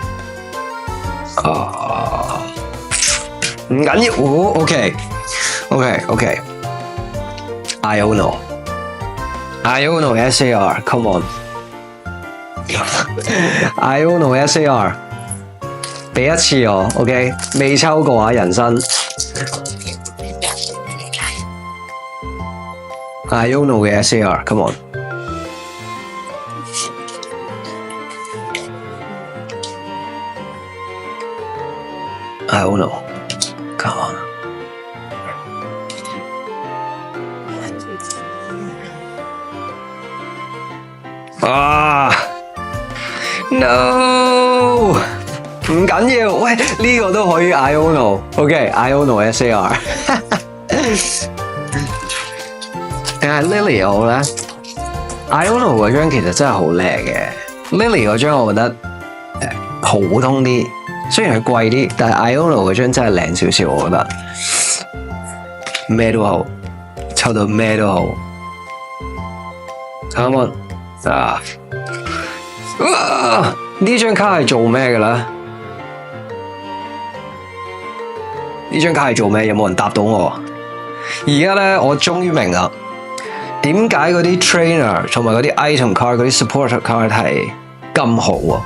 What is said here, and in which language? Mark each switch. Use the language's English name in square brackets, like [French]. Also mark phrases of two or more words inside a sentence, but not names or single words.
[Cantonese] 唔緊要 ，OK，Iono SAR， [English] come on， [Cantonese] Iono SAR， 俾一次我 ，OK， 未抽過啊，人生，Iono 嘅 SAR，come [English] on。Iono，come on。No， [Cantonese] 唔緊要，喂，呢個都可以 Iono，OK，Iono SAR。定係 Lily 好咧 ？Iono 嗰張其實真係好靚嘅 ，Lily 嗰張我覺得普通啲。雖然係貴啲，但係 Iono 嗰張真係靚少少，我覺得咩都好，抽到咩都好。 [English] Come on [Cantonese] 呢張卡係做咩嘅咧？呢張卡係做咩？有冇人答到我？而家咧，我終於明啦，點解嗰啲 trainer 同埋嗰啲 [English] item card、 [Cantonese] 嗰啲 [English] supporter card [Cantonese] 係咁好啊？